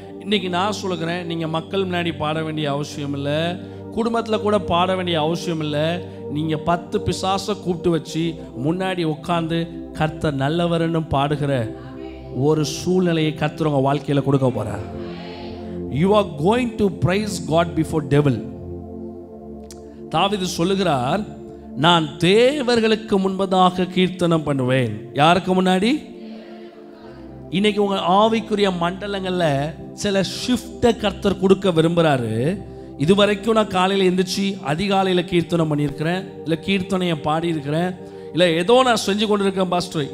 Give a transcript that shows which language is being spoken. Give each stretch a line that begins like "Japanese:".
Tamil: இன்றைக்கி நான் சொல்லுகிறேன், நீங்கள் மக்கள் முன்னாடி பாட வேண்டிய அவசியம் இல்லை, குடும்பத்தில் கூட பாட வேண்டிய அவசியம் இல்லை. நீங்கள் 10 பிசாசை கூப்பிட்டு வச்சு முன்னாடி உட்காந்து கர்த்தர் நல்லவர்னு பாடுகிற ஒரு சூழ்நிலையை கர்த்தர் உங்கள் வாழ்க்கையில் கொடுக்க போகிறார்.
English: You are going to praise God before devil.
Tamil: தாவீது சொல்லுகிறார், நான் தேவர்களுக்கு முன்பதாக கீர்த்தனம் பண்ணுவேன். யாருக்கு முன்னாடி? இன்னைக்கு உங்கள் ஆவிக்குரிய மண்டலங்களில் சில ஷிஃப்டை கர்த்தர் கொடுக்க விரும்புகிறாரு. இதுவரைக்கும் நான் காலையில் எழுந்திரிச்சு அதிகாலையில் கீர்த்தனம் பண்ணியிருக்கிறேன், இல்லை கீர்த்தனையை பாடியிருக்கிறேன், இல்லை ஏதோ நான் செஞ்சு கொண்டு இருக்கேன் பாஸ்டர்.